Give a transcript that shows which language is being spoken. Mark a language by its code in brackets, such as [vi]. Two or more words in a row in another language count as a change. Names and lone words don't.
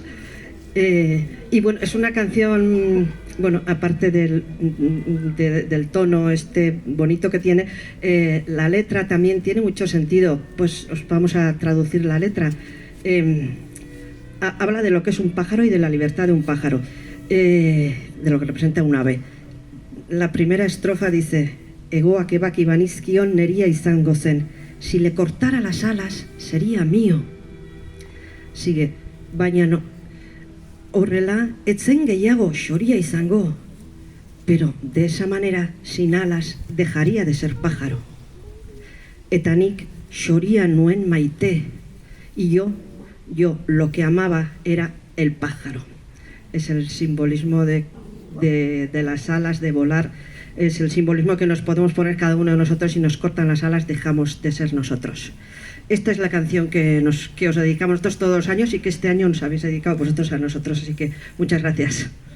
[es] Y bueno, es una canción, bueno, aparte del tono este bonito que tiene, la letra también tiene mucho sentido. Pues os vamos a traducir la letra. Habla de lo que es un pájaro y de la libertad de un pájaro, de lo que representa un ave. La primera estrofa dice: [eu] Egoak ebaki banizkion neria izango zen, [es] si le cortara las alas sería mío. Sigue, [eu] baina no, horrela etzen gehiago xoria izango, [es] pero de esa manera, sin alas, dejaría de ser pájaro. [eu] Eta nik xoria nuen maite, [es] y yo lo que amaba era el pájaro. Es el simbolismo de las alas, de volar, es el simbolismo que nos podemos poner cada uno de nosotros. Si nos cortan las alas, dejamos de ser nosotros. Esta es la canción que os dedicamos nosotros todos los años y que este año nos habéis dedicado vosotros a nosotros, así que muchas gracias.